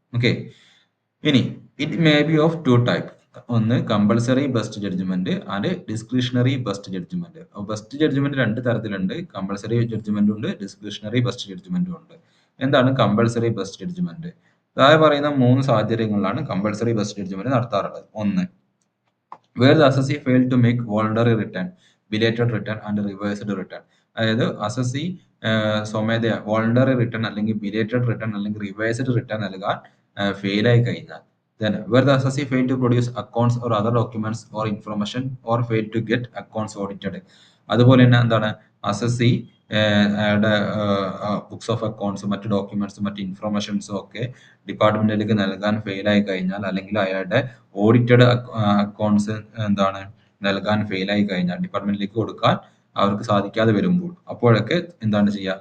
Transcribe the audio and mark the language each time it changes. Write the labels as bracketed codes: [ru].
[ml] Okay, ഇനി [en] It may be of 2 type. [ml] ഒന്ന് compulsory best judgement and discretionary best judgement. Best judgement 2 തരത്തിലുണ്ട്, compulsory ജഡ്ജ്മെന്റും ഉണ്ട്, discretionary best ജഡ്ജ്മെന്റും ഉണ്ട്. എന്താണ് കമ്പൾസറി ബെസ്റ്റ് ജഡ്ജ്മെന്റ്? താഴെ പറയുന്ന 3 സാഹചര്യങ്ങളിലാണ് കമ്പൾസറി ബെസ്റ്റ് ജഡ്ജ്മെന്റ് നടത്താറുള്ളത്. ഒന്ന്, [en] where the assessee failed to make voluntary return, belated return and revised return. [ml] അതായത് assessee സ്വമേധയാ വോളണ്ടറി റിട്ടേൺ അല്ലെങ്കിൽ ബിലേറ്റഡ് റിട്ടേൺ അല്ലെങ്കിൽ റിവൈസ്ഡ് റിട്ടേൺ നൽകാൻ ഫെയിൽ ആയി കഴിഞ്ഞാൽ. [en] Then where the assessee failed to produce accounts or other documents or information or failed to get accounts audited. [ml] അതുപോലെ തന്നെ എന്താണ്, അസസി അയാളുടെ ബുക്സ് ഓഫ് അക്കൗണ്ട്സും മറ്റ് ഡോക്യുമെന്റ്സും മറ്റ് ഇൻഫർമേഷൻസും ഒക്കെ ഡിപ്പാർട്ട്മെന്റിലേക്ക് നൽകാൻ ഫെയിലായി കഴിഞ്ഞാൽ, അല്ലെങ്കിൽ അയാളുടെ ഓഡിറ്റഡ് അക്കൗണ്ട്സ് എന്താണ് നൽകാൻ ഫെയിലായി കഴിഞ്ഞാൽ, ഡിപ്പാർട്ട്മെന്റിലേക്ക് കൊടുക്കാൻ അവർക്ക് സാധിക്കാതെ വരുമ്പോൾ, അപ്പോഴൊക്കെ എന്താണ് ചെയ്യുക?